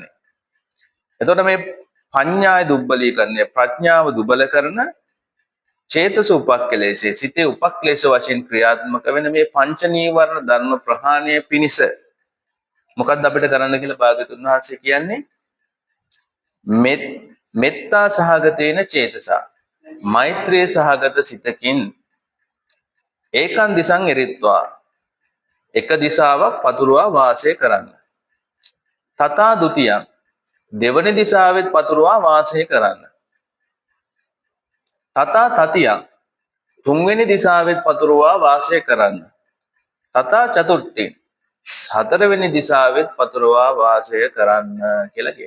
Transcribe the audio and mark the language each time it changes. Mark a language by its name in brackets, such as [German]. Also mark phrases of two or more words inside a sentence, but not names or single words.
[Sinhala] එතකොට මේ [Pali] පඤ්ඤාය දුබ්බලීකරණය [Sinhala] ප්‍රඥාව දුබල කරන [Pali] චේතස උපක්ඛලේශේ [Sinhala] සිතේ උපක්ලේශ වශයෙන් ක්‍රියාත්මක වෙන මේ පංච නීවරණ ධර්ම ප්‍රහාණය පිණිස මොකක්ද අපිට කරන්න කියලා භාග්‍යතුන් වහන්සේ කියන්නේ? [Pali] මෙත්තා සහගතේන චේතසා [Sinhala] මෛත්‍රී සහගත සිතකින් [Pali] ඒකන් දිසං එරිත්වා [Sinhala] එක දිසාවක් පතුරවා වාසය කරන්න. [Pali] තථා ဒ ුතියං [Sinhala] දෙවනි දිසාවෙත් පතුරවා වාසය කරන්න. [Pali] තථා තතියං [Sinhala] තුන්වෙනි දිසාවෙත් පතුරවා වාසය කරන්න. [Pali] තථා චතුර්ථි [Sinhala] හතරවෙනි දිසාවෙත් පතුරවා වාසය කරන්න කියලා කියනවා.